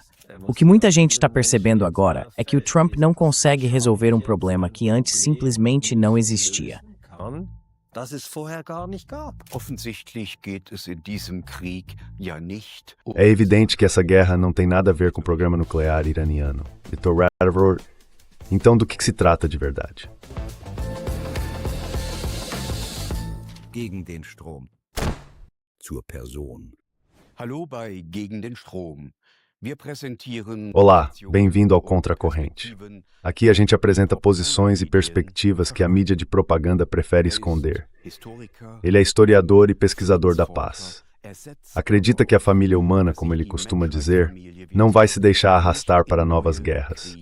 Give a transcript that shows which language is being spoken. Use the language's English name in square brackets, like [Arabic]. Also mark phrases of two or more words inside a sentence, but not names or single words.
[Portuguese] O que muita gente está percebendo agora é que o Trump não consegue resolver um problema que antes simplesmente não existia. É evidente que essa guerra não tem nada a ver com o programa nuclear iraniano. Então, do que se trata de verdade? [German] Gegen den Strom. Zur Person. Hallo bei Gegen den Strom. [Portuguese] Olá, bem-vindo ao Contracorrente. Aqui a gente apresenta posições e perspectivas que a mídia de propaganda prefere esconder. Ele é historiador e pesquisador da paz. Acredita que a família humana, como ele costuma dizer, não vai se deixar arrastar para novas guerras.